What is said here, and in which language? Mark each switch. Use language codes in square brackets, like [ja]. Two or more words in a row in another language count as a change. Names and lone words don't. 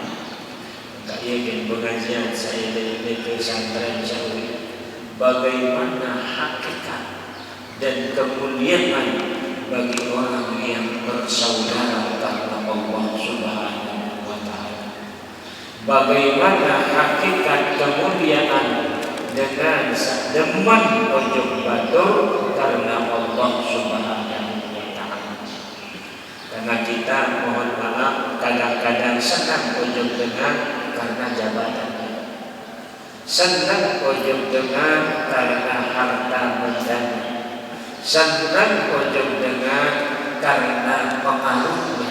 [id] Tak yakin pengajian saya dari pesantren Saudi, bagaimana hakikat dan kemuliaan bagi orang yang bersaudara karena Allah [ar] Subhanahu wa Ta'ala. [id] Bagaimana hakikat kemuliaan dengan [sas] demen ujung batur [id] karena Allah [ar] Subhanahu wa Ta'ala. [id] Karena kita mohon maaf kadang-kadang senang ujung dengan karena jabatannya, senang ujung dengan karena harta bendanya, senang ujung dengan karena pengaruhnya.